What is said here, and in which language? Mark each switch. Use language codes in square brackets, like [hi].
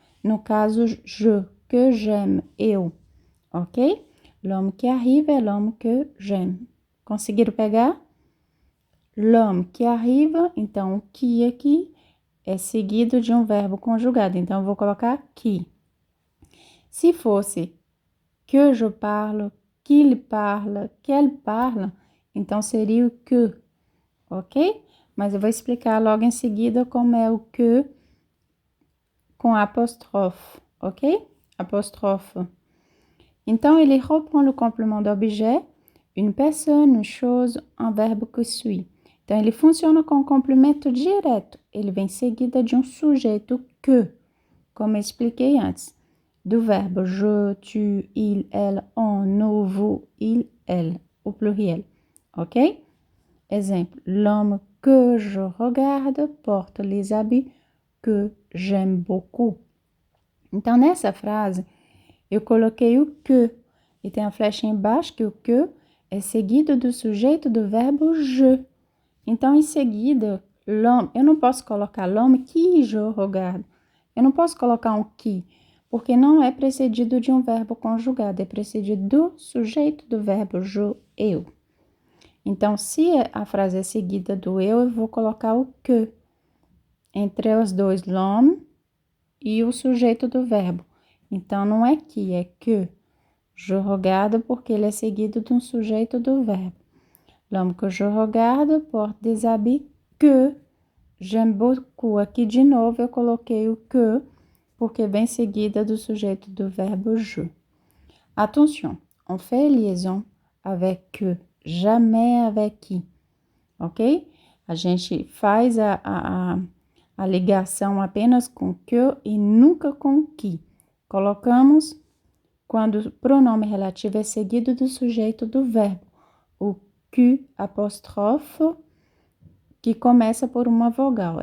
[pt] No caso, je, [fr] que j'aime, [pt] eu, ok? [fr] L'homme qui arrive é l'homme que j'aime. [pt] Conseguiram pegar? [fr] L'homme qui arrive, [pt] então o que aqui é seguido de um verbo conjugado. Então, eu vou colocar qui. Se fosse [fr] que je parle, qu'il parle, qu'elle parle, [pt] então seria o que, ok? Mas eu vou explicar logo em seguida como é o que com apóstrofe, ok? Apóstrofe. Então, ele [fr] reprend le complément d'objet, une personne, une chose, un verbe que suit. [pt] Então, ele funciona com complemento direto. Ele vem seguida de um sujeito que, como eu expliquei antes. Do verbo je, tu, il, elle, on, nous, vous, il, elle, o pluriel. Ok? Exemplo. [fr] L'homme que je regarde porte les habits que j'aime beaucoup. [pt] Então, nessa frase, eu coloquei o que. E tem a flecha embaixo que o que é seguido do sujeito do verbo je. Então, em seguida, l'homme, eu não posso colocar [fr] l'homme qui je regarde. [pt] Eu não posso colocar um qui, porque não é precedido de um verbo conjugado, é precedido do sujeito do verbo je, eu. Então, se a frase é seguida do eu vou colocar o que. Entre os dois, l'homme e o sujeito do verbo. Então, não é qui, é que. [fr] Je regarde [pt] porque ele é seguido de um sujeito do verbo. [fr] L'homme que je regarde porte des habits que j'aime beaucoup. [pt] Aqui, de novo, eu coloquei o que porque vem seguida do sujeito do verbo je. [fr] Attention, on fait liaison avec que, jamais avec qui, ok? [pt] A gente faz a ligação apenas com que e nunca com qui. Colocamos quando o pronome relativo é seguido do sujeito do verbo, o que apóstrofe, que começa por uma vogal.